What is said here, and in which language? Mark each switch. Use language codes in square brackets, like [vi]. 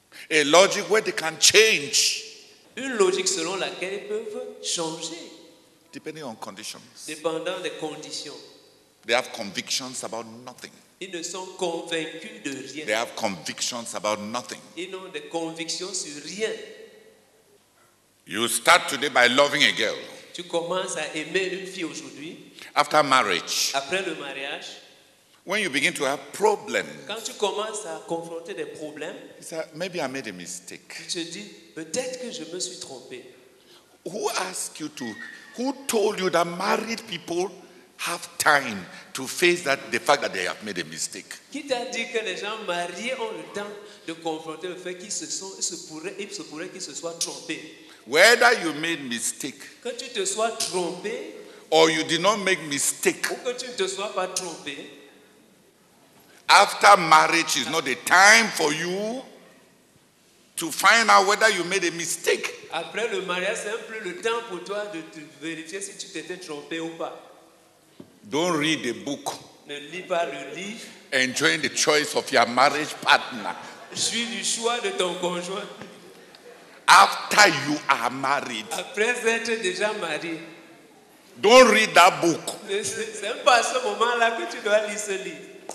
[en] A logic where they can change [fr] Une logique selon laquelle ils peuvent changer, [en] depending on conditions. [fr] dépendant des conditions. [en] They have convictions about nothing. [fr] Ils ne sont convaincus de rien. [en] They have convictions about nothing. [fr] Ils ont des convictions sur rien. [en] You start today by loving a girl. [fr] Tu commences à aimer une fille aujourd'hui, [en] After marriage, [fr] après le mariage. [en] when you begin to have problems, [fr] Quand tu commences à confronter des problèmes, [en] you say, maybe I made a mistake. [fr] tu te dis, peut-être que je me suis trompé. [en] Who told you that married people have time to face the fact that they have made a mistake? [fr] Qui t'a dit que les gens mariés ont le temps de confronter le fait qu'il se pourrait qu'ils se soient trompés? [en] Whether you made mistake [fr] Que tu te sois trompé [en] or you did not make mistake, [fr] ou que tu ne te sois pas trompé, [en] after marriage is not the time for you to find out whether you made a mistake. [fr] après le mariage, c'est un peu le temps pour toi de te vérifier si tu t'étais trompé ou pas. [en] Don't read the book [fr] Ne lis pas le livre, [en] enjoying the choice of your marriage partner [fr] jouis du choix de ton conjoint. [en] after you are married. [fr] Après être déjà marié, [en] Don't read that book. [fr] c'est même pas à ce moment-là que tu dois lire ce livre.